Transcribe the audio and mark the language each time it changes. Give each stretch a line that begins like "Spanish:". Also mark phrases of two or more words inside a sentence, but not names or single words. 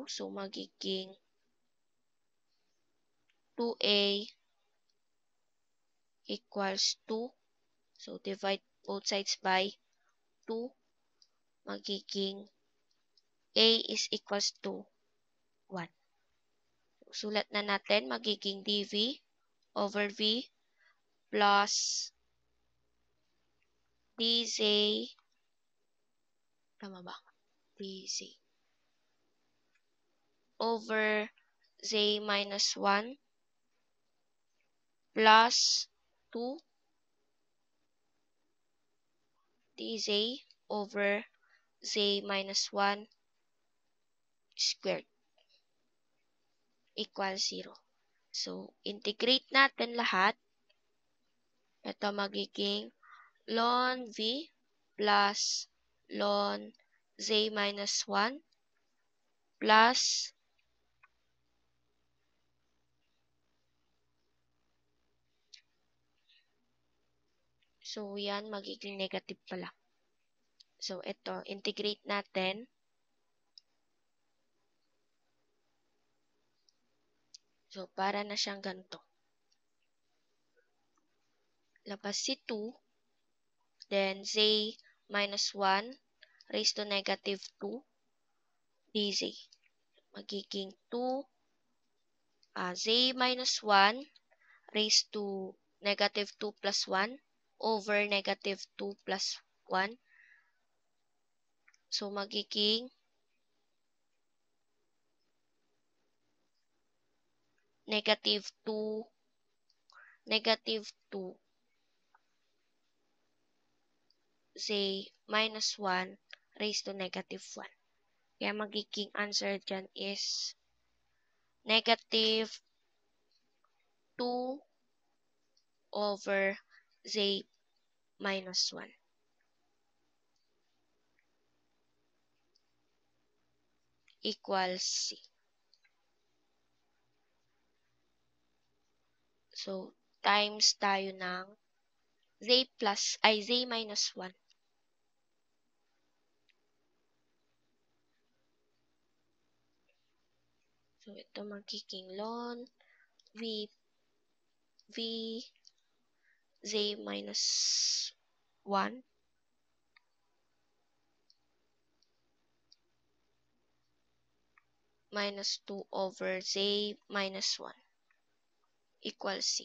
Filipino: So, magiging 2a equals 2.
English: So, divide both sides by 2.
Filipino: Magiging
English: a is equals to 1.
Filipino: Sulat na natin, magiging
English: dv over v plus dz,
Filipino: tama ba?
English: dz over z minus 1 plus 2 dz over z minus 1 squared equals 0.
Filipino: So, integrate natin lahat. Ito magiging
English: ln v plus ln z minus 1 plus so
Filipino: yan magiging negative pala. So, ito, integrate natin. So, para na siyang ganito. Labas si 2,
English: then z minus 1 raised to negative 2 dz. Magiging 2 z minus 1 raised to negative 2 plus 1 over negative 2 plus 1. So, magiging negative 2 z minus 1 raised to negative 1.
Filipino: Kaya magiging answer dyan is
English: negative 2 over z minus 1 equals C.
Filipino: So, times tayo ng z minus 1.
English: So,
Filipino: ito magiging
English: ln v z minus 1 minus 2 over z minus 1 equals C.